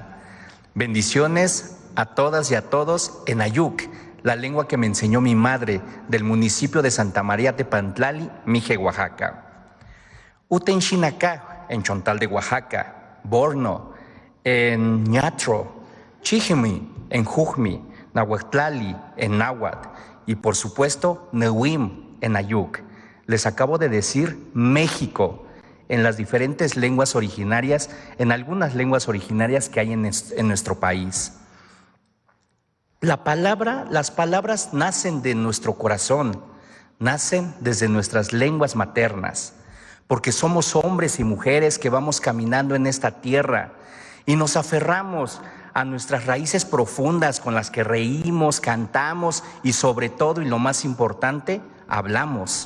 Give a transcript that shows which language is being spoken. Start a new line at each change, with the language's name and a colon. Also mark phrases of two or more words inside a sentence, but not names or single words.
Spanish: Bendiciones a todas y a todos en Ayuk, la lengua que me enseñó mi madre del municipio de Santa María Tepantlali, Mije, Oaxaca. Utenxinacá, en Chontal de Oaxaca. Borno, en Ñatro. Chijimi, en Jujmi. Nahuatlali, en Náhuatl. Y por supuesto, Neuim, en Ayuk. Les acabo de decir México en las diferentes lenguas originarias, en algunas lenguas originarias que hay en nuestro país. Las palabras nacen de nuestro corazón, nacen desde nuestras lenguas maternas, porque somos hombres y mujeres que vamos caminando en esta tierra y nos aferramos a nuestras raíces profundas con las que reímos, cantamos y sobre todo, y lo más importante, hablamos.